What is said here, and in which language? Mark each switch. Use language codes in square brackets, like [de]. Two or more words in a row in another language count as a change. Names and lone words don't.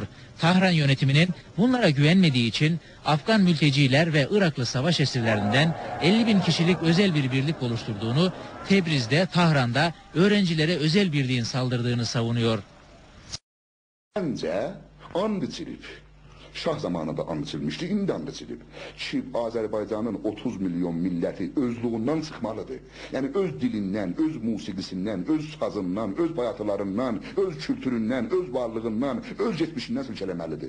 [tr] Tahran yönetiminin bunlara güvenmediği için Afgan mülteciler ve Iraklı savaş esirlerinden 50 bin kişilik özel bir birlik oluşturduğunu, Tebriz'de, Tahran'da öğrencilere özel birliğin saldırdığını savunuyor. [az] Bence and içilib. Şah zamanında and içilmişti, indi and içilib. Ki Azərbaycanın 30 milyon milləti özlüğündən çıxmalıdır. Yəni öz dilindən, öz musiqisindən, öz sazından, öz bayatılarından, öz kültüründən, öz varlığından, öz geçmişindən silkələməlidir.